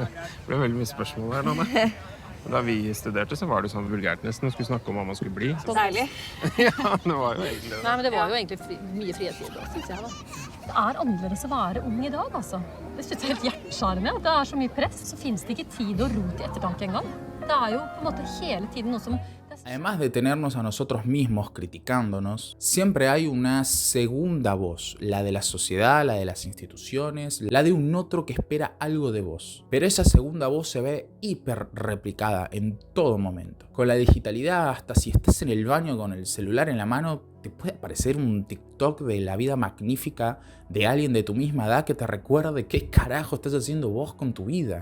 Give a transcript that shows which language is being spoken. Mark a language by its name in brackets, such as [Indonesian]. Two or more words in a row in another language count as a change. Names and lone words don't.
[Norwegian] Det ble veldig mye spørsmål her, Nanne. Da vi studerte, så var det sånn vulgært nesten. Vi skulle snakke om hva man skulle bli. Så deilig. Ja, det var jo egentlig det. Nei, men det var jo egentlig mye frihetstid da, synes jeg da. Det er annerledes å være ung i dag, altså. Det synes jeg er helt hjerteskjærende. Det er så mye press, så finnes det ikke tid og ro til ettertanke engang. Det er jo på en måte hele tiden noe som... [Spanish] Además de tenernos a nosotros mismos criticándonos, siempre hay una segunda voz, la de la sociedad, la de las instituciones, la de un otro que espera algo de vos. Pero esa segunda voz se ve hiper replicada en todo momento. Con la digitalidad, hasta si estés en el baño con el celular en la mano, te puede aparecer un TikTok de la vida magnífica de alguien de tu misma edad que te recuerde qué carajo estás haciendo vos con tu vida.